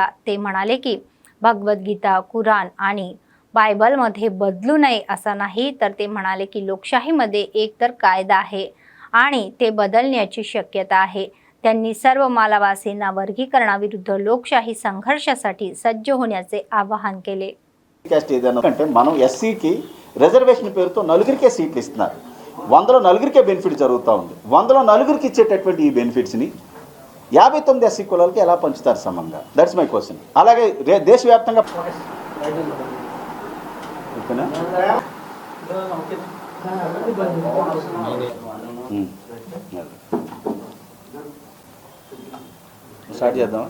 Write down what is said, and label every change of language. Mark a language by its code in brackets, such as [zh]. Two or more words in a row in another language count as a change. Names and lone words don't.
[mr] ते म्हणाले की भगवद्गीता, कुराण आणि बायबलमध्ये बदलू नये असा नाही, तर ते म्हणाले की लोकशाहीमध्ये एकतर कायदा आहे आणि ते बदलण्याची शक्यता आहे. त्यांनी सर्व मालावासींना वर्गीकरणाविरुद्ध लोकशाही संघर्षासाठी सज्ज होण्याचे आवाहन केले. [te] క్యాస్ట్ ఏదైనా అంటే మనం ఎస్సీకి రిజర్వేషన్ పేరుతో నలుగురికే సీట్లు ఇస్తున్నారు. 100లో నలుగురికే బెనిఫిట్ జరుగుతూ ఉంది. 100లో నలుగురికి ఇచ్చేటటువంటి ఈ బెనిఫిట్స్ని 59 ఎస్సీ కులాలకి ఎలా పంచుతారు సమంగా? [en] that's my question. [te] అలాగే దేశవ్యాప్తంగా స్టార్ట్ చేద్దామా?